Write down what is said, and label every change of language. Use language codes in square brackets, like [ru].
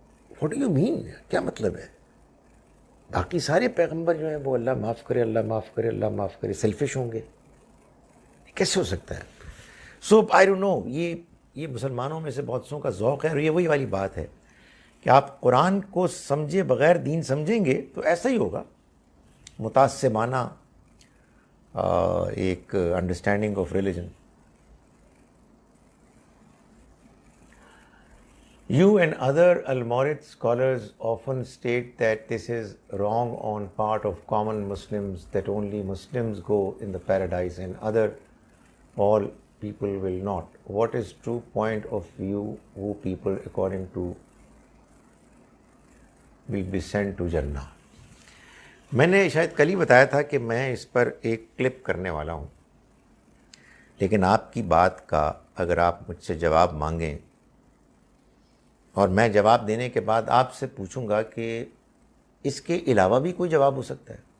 [en] What do you mean? [ur] کیا مطلب ہے؟ باقی سارے پیغمبر جو ہیں وہ اللہ معاف کرے، اللہ معاف کرے، اللہ معاف کرے، سیلفش ہوں گے؟ کیسے ہو سکتا ہے؟ [en] so I don't know, [ur] یہ مسلمانوں میں سے بہت سوں کا ذوق ہے، اور یہ وہی والی بات ہے کہ آپ قرآن کو سمجھے بغیر دین سمجھیں گے تو ایسا ہی ہوگا. متعصبانہ ایک [en] Understanding of religion. You and other Almorid scholars often state that this is wrong on part of common Muslims, that only Muslims go in the paradise and all people will not. What is true point of view who people according to will be sent to Jannah? [ur] میں نے شاید کل ہی بتایا تھا کہ میں اس پر ایک clip کرنے والا ہوں، لیکن آپ کی بات کا اگر آپ مجھ سے جواب مانگیں اور میں جواب دینے کے بعد آپ سے پوچھوں گا کہ اس کے علاوہ بھی کوئی جواب ہو سکتا ہے.